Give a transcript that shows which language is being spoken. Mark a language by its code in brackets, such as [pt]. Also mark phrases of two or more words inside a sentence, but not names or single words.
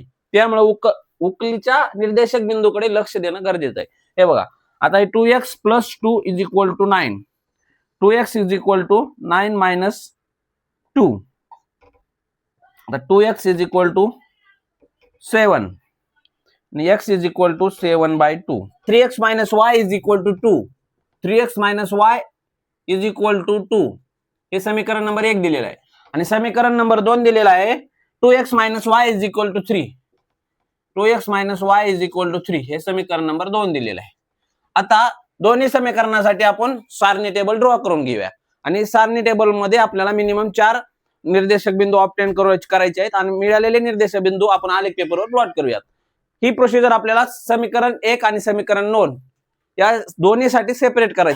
[mr] त्यामुळे उकलीच्या निर्देशक बिंदूकडे लक्ष देणं गरजेचं आहे. हे बघा आता 2x + 2 = 9. 2x = 9 - 2. आता 2x = 7 आणि x = 7/2. 3x - y = 2. 3x - y = 2 हे समीकरण नंबर 1 दिलेलं आहे. आणि समीकरण नंबर 2 दिलेला आहे 2x - y = 3. 2x - y = 3 हे समीकरण नंबर 2 दिलेलं आहे. आता दोन्ही समीकरणासाठी आपण सारणी [en] table draw [mr] करून घेऊया आणि सारणी टेबल मध्ये आपल्याला मिनिमम 4 निर्देशक बिंदू ऑब्टेन करायचे आहेत आणि मिळालेले निर्देशक बिंदू आपण आलेख पेपरवर प्लॉट करूयात. ही प्रोसिजर आपल्याला समीकरण 1 आणि समीकरण 2 या दोन्हीसाठी सेपरेट करायचे.